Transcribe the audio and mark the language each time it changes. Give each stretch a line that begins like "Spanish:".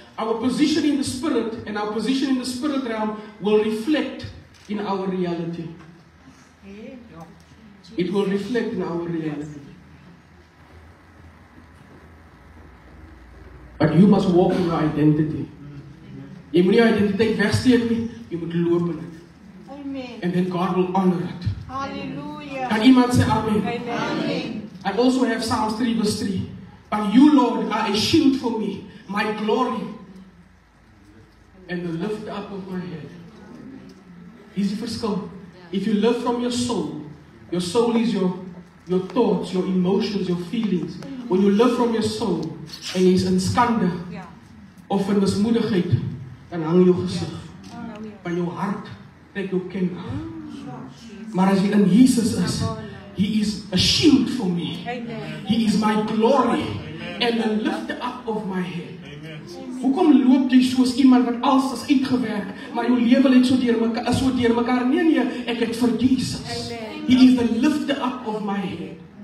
English: Our position in the Spirit and our position in the Spirit realm will reflect in our reality. It will reflect in our reality. But you must walk in your identity.
Afrikaans: Jy moet nie identiteit wegsteek nie, jy moet loop in dit. Amen.
English: And then God will honor it. Hallelujah. Can iemand say amen? Amen. I also have Psalms 3:3. But you, Lord, are a shield for me, my glory, and the lift up of my head.
Afrikaans: Is die verskil?
English: If you live from your soul is your thoughts, your emotions, your feelings. When you live from your soul,
Afrikaans: en jy is in skande, of in mismoedigheid, dan hang jou gesig. By jou hart, trek jou ken af. Maar as jy in Jesus is,
English: he is a shield for me. He is my glory and the lifter up of my head.
Afrikaans: Hoekom loop jy soos iemand wat alles is uitgewerk, maar jou lewe het so deur mekaar? Nee, ek het vir Jesus.
English: He is the lifter up of my head.